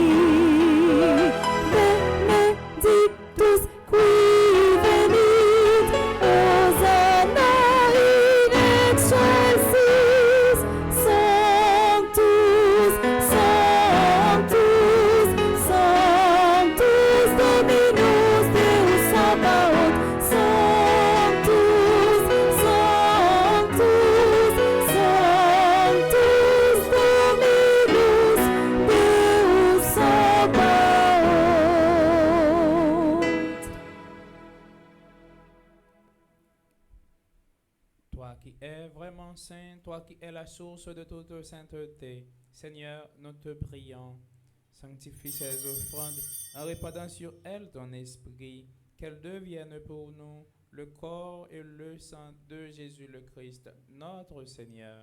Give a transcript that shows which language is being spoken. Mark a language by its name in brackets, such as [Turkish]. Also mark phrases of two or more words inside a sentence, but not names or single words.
[Latin] Benedictus qui venit, Hosanna in excelsis, Sanctus, Sanctus, Sanctus Dominus Deus Sabaoth. Sanctus, Sanctus, Sanctus Dominus Deus Sabaoth. [French] Toi qui es vraiment saint, toi qui es la source de toute sainteté, Seigneur, nous te prions. Sanctifie ces offrandes en répandant sur elles ton esprit, qu'elles deviennent pour nous le corps et le sang de Jésus le Christ, notre Seigneur.